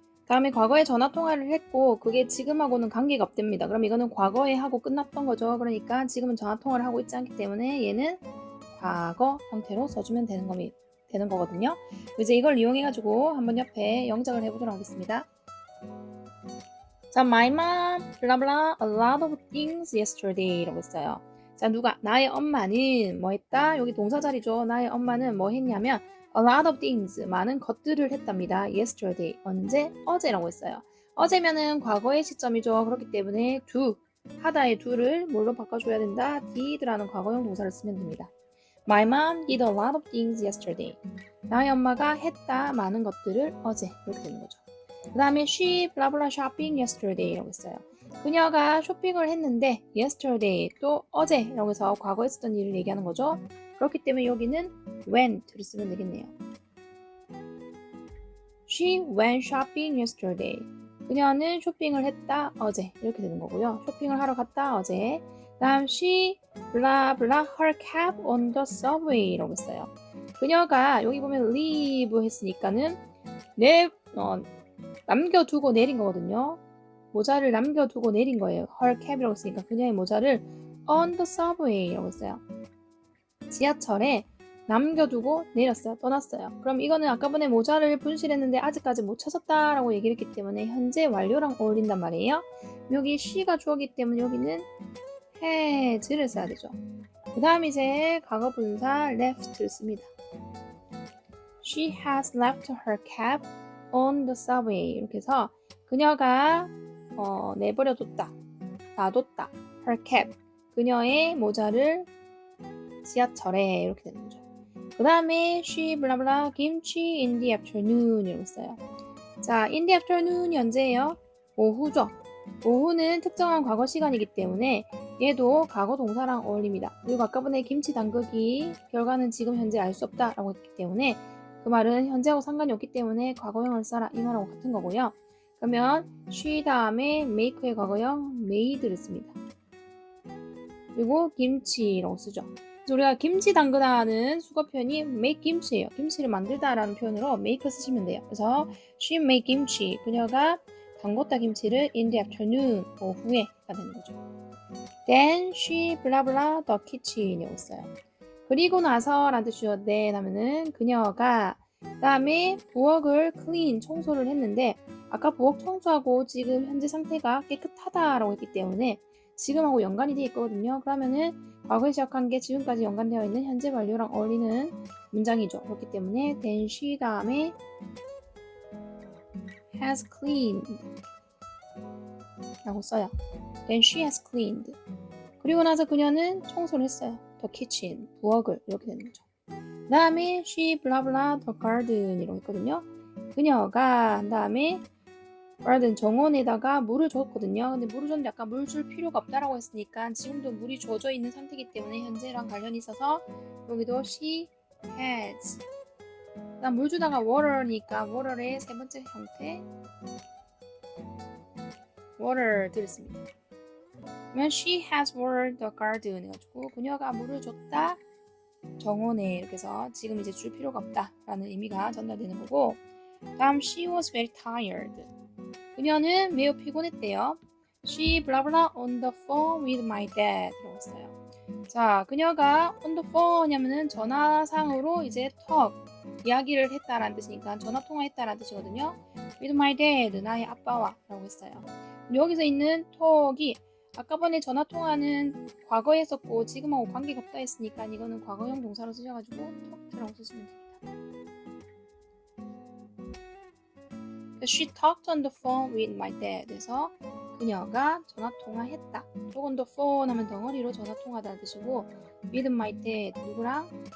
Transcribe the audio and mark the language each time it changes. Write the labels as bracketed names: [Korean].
[Korean] 다음에 과거에 전화 통화를 했고 그게 지금하고는 관계가 없답니다. 그럼 이거는 과거에 하고 끝났던 거죠. 그러니까 지금은 전화 통화를 하고 있지 않기 때문에 얘는 과거 형태로 써주면 되는 거거든요. 이제 이걸 이용해가지고 한번 옆에 영작을 해보도록 하겠습니다. [English] 자, my mom, blah blah, a lot of things yesterday [Korean] 라고 했어요. 자, 나의 엄마는 뭐 했다? 여기 동사 자리죠. 나의 엄마는 뭐 했냐면 [English] a lot of things, [Korean] 많은 것들을 했답니다. yesterday, 언제? 어제라고 했어요. 어제면은 과거의 시점이죠. 그렇기 때문에 하다의 do를 뭘로 바꿔줘야 된다? did라는 과거형 동사를 쓰면 됩니다. [English] My mom did a lot of things yesterday. [Korean] 나의 엄마가 했다 많은 것들을 어제 이렇게 되는 거죠. [English] 그 다음에 she blah blah shopping yesterday [Korean] 라고 했어요. 그녀가 쇼핑을 했는데 yesterday 또 어제라고 해서 과거에 했었던 일을 얘기하는 거죠. 그렇기 때문에 여기는 went를 쓰면 되겠네요. [English] She went shopping yesterday. [Korean] 그녀는 쇼핑을 했다 어제 이렇게 되는 거고요. 쇼핑을 하러 갔다 어제. [English] 다음 she blah blah her cab on the subway [Korean] 라고 했어요. 그녀가 여기 보면 leave 했으니까는 남겨두고 내린 거거든요. 모자를 남겨두고 내린 거예요. her cab이라고 했으니까 그녀의 모자를 [English] on the subway [Korean] 라고 했어요. 지하철에 남겨두고 내렸어요. 떠났어요. 그럼 이거는 아까 전에 모자를 분실했는데 아직까지 못 찾았다라고 얘기를 했기 때문에 현재 완료랑 어울린단 말이에요. 여기 she가 주어기 때문에 여기는 has를 써야 되죠. 그 다음 이제 과거 분사 left를 씁니다. [English] She has left her cab on the subway. [Korean] 이렇게 해서 그녀가 내버려뒀다, 놔뒀다. [English] her cap, [Korean] 그녀의 모자를 지하철에 이렇게 되는 거죠. [English] 그 다음에 she blah blah kimchi in the afternoon [Korean] 이라고 써요. 자, in the afternoon이 언제예요? 오후죠. 오후는 특정한 과거 시간이기 때문에 얘도 과거 동사랑 어울립니다. 그리고 아까 전에 김치 담그기 결과는 지금 현재 알 수 없다라고 했기 때문에 그 말은 현재하고 상관이 없기 때문에 과거형을 써라 이 말하고 같은 거고요. 그러면 she 다음에 make의 과거형 made를 씁니다. 그리고 김치라고 쓰죠. 그래서 우리가 김치 담그다는 수거 표현이 make 김치예요. 김치를 만들다라는 표현으로 make 쓰시면 돼요. 그래서 [English] she made [Korean] 김치, 그녀가 담궜다 김치를 [English] in the afternoon, [Korean] 오후에가 되는 거죠. [English] Then she blah blah the kitchen [Korean] 이라고 써요. 그리고 나서 라는 뜻이죠. then 하면은 그녀가 그 다음에 부엌을 clean, 청소를 했는데 아까 부엌 청소하고 지금 현재 상태가 깨끗하다라고 했기 때문에 지금하고 연관이 되어 있거든요. 그러면은 과거에 시작한 게 지금까지 연관되어 있는 현재 완료랑 어울리는 문장이죠. 그렇기 때문에 [English] then she [Korean] 다음에 [English] has cleaned [Korean] 라고 써요. [English] Then she has cleaned. [Korean] 그리고 나서 그녀는 청소를 했어요. The kitchen, 부엌을 이렇게 되는 거죠. [English] 그 다음에 she blah blah the garden [Korean] 이라고 했거든요. 그녀가 한 다음에 garden 정원에다가 물을 줬거든요. 근데 물을 줬는데 아까 물 줄 필요가 없다라고 했으니까 지금도 물이 젖어 있는 상태이기 때문에 현재랑 관련이 있어서 여기도 she has. 그다음 물 주다가 water니까 water의 세 번째 형태 water 들었습니다. 그러면 [English] she has watered the garden [Korean] 해가지고 그녀가 물을 줬다 정원에 이렇게 해서 지금 이제 줄 필요가 없다라는 의미가 전달되는 거고 다음 [English] she was very tired. [Korean] 그녀는 매우 피곤했대요. [English] She blah blah on the phone with my dad [Korean] 라고 했어요. 자, 그녀가 on the phone 하면은 전화상으로 이제 talk, 이야기를 했다라는 뜻이니까 전화 통화했다라는 뜻이거든요. [English] with my dad, [Korean] 나의 아빠와 라고 했어요. 여기서 있는 talk이 아까 전에 전화 통화는 과거에 했었고 지금하고 관계가 없다 했으니까 이거는 과거형 동사로 쓰셔가지고 talked라고 쓰시면 됩니다. [English] She talked on the phone with my dad. [Korean] 그래서 그녀가 전화 통화했다. [English] talk on the phone [Korean] 하면 덩어리로 전화 통화하다는 뜻이고 [English] with my dad, [Korean] 누구랑?